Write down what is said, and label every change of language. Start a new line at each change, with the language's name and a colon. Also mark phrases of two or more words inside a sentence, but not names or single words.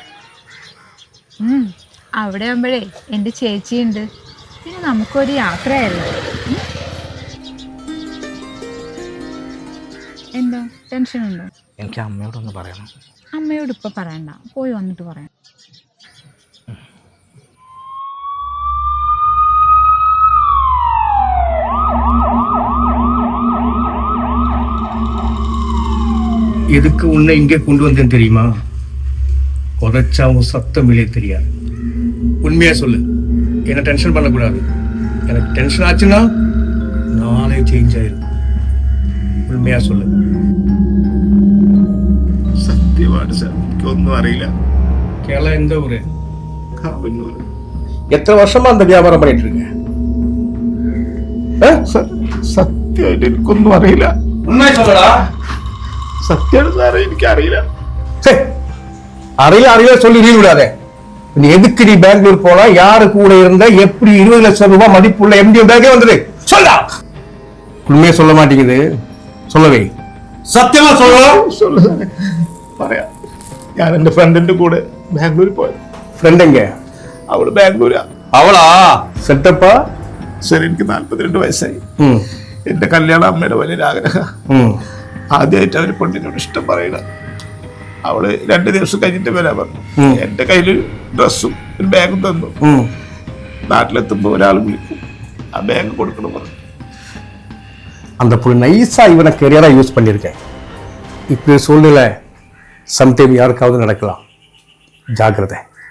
Malayalam: അവിടെ ആകുമ്പോഴേ എൻ്റെ ചേച്ചിയുണ്ട്. പിന്നെ നമുക്കൊരു യാത്രയല്ലേ. എന്തോ ടെൻഷനുണ്ടോ? എനിക്ക് അമ്മയോടൊന്ന് പറയണം. അമ്മയോട് ഇപ്പം പറയണ്ട, പോയി വന്നിട്ട് പറയാം.
Tamil: எதுக்கு உன்னை இங்கே கொண்டு வந்தேன் தெரியுமா? உதச்சாவும் சத்தம் வெளியே தெரியாது. உண்மையா சொல்லு, என்ன டென்ஷன் பண்ணக்கூடாது. எனக்கு டென்ஷன் ஆச்சுன்னா நானே சேஞ்ச் ஆயிரும். ഉണ്മയാ சொல்லு.
Malayalam: സത്യമാണ് സാർ, എനിക്കൊന്നും അറിയില്ല.
Tamil: കേരള எந்த ஊரு?
Malayalam: കാവന്നൂർ.
Tamil: எத்தனை வருஷமா அந்த வியாபாரம் பண்ணிட்டு இருக்கீங்க?
Malayalam: സത്യമായിട്ട് എനിക്കൊന്നും അറിയില്ല.
Tamil: உண்மையா சொல்லடா.
Malayalam: സത്യമാണ് സാറേ, എനിക്കറിയില്ല.
Tamil: അറിയില്ല சொல்லி நீ விடாதே. நீ எதுக்கு நீ பெங்களூர் போனா, யாரு கூட இருந்த, எப்படி 20 லட்சம் ரூபாய் மதிப்புள்ள எம்டி பேக்கே வந்தது? சொல்லா. உண்மையே சொல்ல மாட்டேங்குது, சொல்லவே.
Malayalam: സത്യമാ சொல்ல പറയാം. ഞാൻ എന്റെ ഫ്രണ്ടിന്റെ കൂടെ ബാംഗ്ലൂരിൽ പോയത്. ഫ്രണ്ട് എങ്ക? അവള് ബാംഗ്ലൂരാ. അവളാ സെറ്റപ്പാ? ശരി, എനിക്ക് 42 വയസ്സായി. എന്റെ കല്യാണം അമ്മയുടെ വലിയൊരു ആഗ്രഹം. ആദ്യമായിട്ട് അവര് പെണ്ണിനോട് ഇഷ്ടം പറയണ. അവള് 2 ദിവസം കഴിഞ്ഞിട്ട് വരാൻ പറഞ്ഞു. എന്റെ കയ്യില് ഡ്രസ്സും ഒരു ബാഗും തന്നു. നാട്ടിലെത്തുമ്പോ ഒരാൾ വിളിക്കും, ആ ബാഗ് കൊടുക്കണം പറഞ്ഞു.
Tamil: அந்த புள்ள நைஸா இவனை கெரியரா யூஸ் பண்ணியிருக்கேன். இப்படி சூழ்நிலை சம்டைம் யாருக்காவது நடக்கலாம். ஜாக்கிரதை.